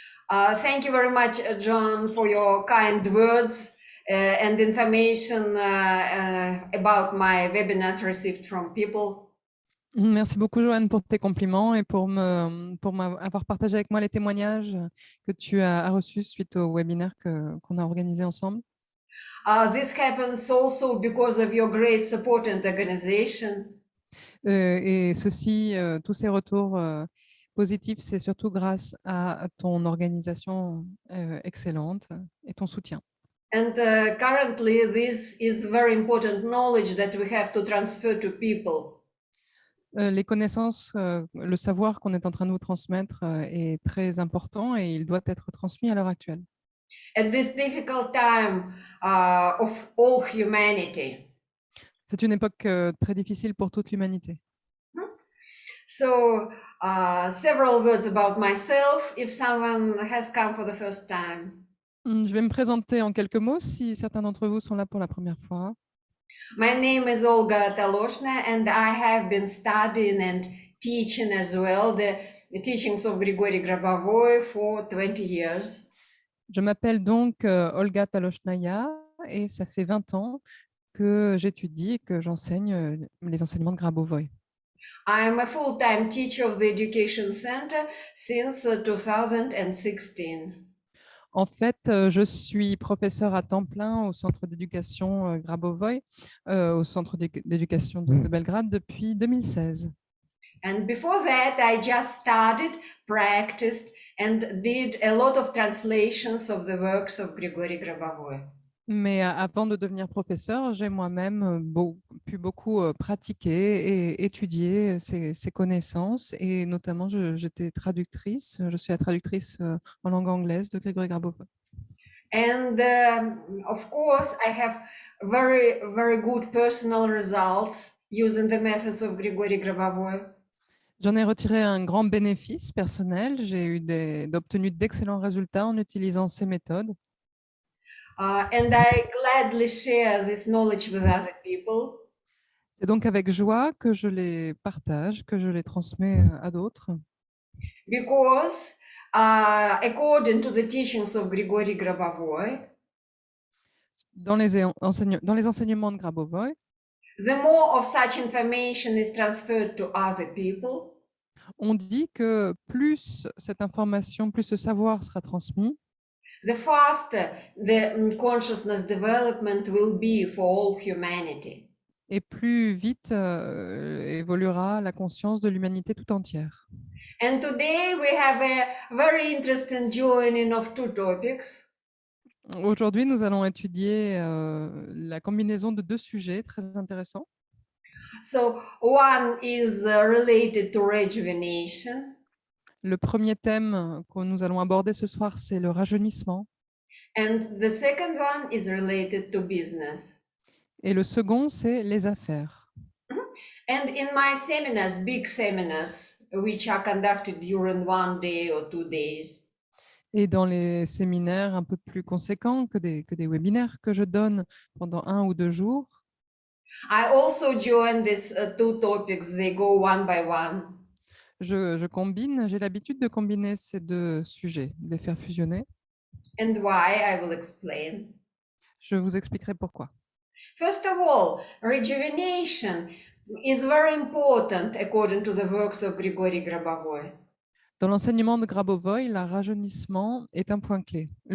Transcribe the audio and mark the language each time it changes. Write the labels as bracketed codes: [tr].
[en] Thank you very much, John, for your kind words and information about my webinars received from people. [fr] Merci beaucoup, Joanne, pour tes compliments et pour avoir partagé avec moi les témoignages que tu as reçus suite au webinaire qu'on a organisé ensemble. [en] This happens also because of your great support and organization. [fr] Et ceci, tous ces retours positifs, c'est surtout grâce à ton organisation excellente et ton soutien. [en] And currently, this is very important knowledge that we have to transfer to people. [fr] Les connaissances, le savoir qu'on est en train de vous transmettre est très important et il doit être transmis à l'heure actuelle. [en] At this difficult time of all humanity. [fr] C'est une époque très difficile pour toute l'humanité. [en] So, several words about myself, if someone has come for the first time. [fr] Je vais me présenter en quelques mots si certains d'entre vous sont là pour la première fois. [en] My name is Olga Taloshna, and I have been studying and teaching as well the teachings of Grigory Grabovoi for 20 years. [fr] Je m'appelle donc Olga Taloshnaya et ça fait 20 ans que j'étudie et que j'enseigne les enseignements de Grabovoi. [en] I am a full-time teacher of the Education Center since 2016. [fr] En fait, je suis professeure à temps plein au centre d'éducation Grabovoi, au centre d'éducation de Belgrade depuis 2016. [en] And before that, I just studied, practiced, and did a lot of translations of the works of Grigory Grabovoi. [fr] Mais avant de devenir professeur, j'ai moi-même pu beaucoup pratiquer et étudier ces connaissances. Et notamment, j'étais traductrice. Je suis la traductrice en langue anglaise de Grigory Grabovoi. [en] And of course, I have very, very good personal results using the methods of Grigory Grabovoi. [fr] J'en ai retiré un grand bénéfice personnel. J'ai obtenu d'excellents résultats en utilisant ces méthodes. [en] And I gladly share this knowledge with other people. [fr] C'est donc avec joie que je les partage, que je les transmets à d'autres. [en] Because according to the teachings of Grigory Grabovoi, [fr] Dans les enseignements de Grabovoi, [en] the more of such information is transferred to other people, [fr] on dit que plus cette information, plus ce savoir sera transmis, [en] the faster the consciousness development will be for all humanity. [fr] et plus vite évoluera la conscience de l'humanité tout entière. [en] And today we have a very interesting joining of two topics. [fr] Aujourd'hui, nous allons étudier la combinaison de deux sujets très intéressants. [en] So one is related to rejuvenation, [fr] Le premier thème que nous allons aborder ce soir, c'est le rajeunissement. [en] and the second one is related to business. [fr] Et le second, c'est les affaires. [en] And in my seminars, big seminars, which are conducted during 1 day or 2 days, [fr] Et dans les séminaires un peu plus conséquents que des webinaires que je donne pendant 1 ou 2 jours, [en] I also join these two topics. They go one by one. [fr] j'ai l'habitude de combiner ces deux sujets, de les faire fusionner. [en] And why, I will explain. [fr] Je vous expliquerai pourquoi. [en] First of all, rejuvenation is very important according to the works of Grigory Grabovoi. [fr] Dans l'enseignement de Grabovoi, le rajeunissement est un point clé.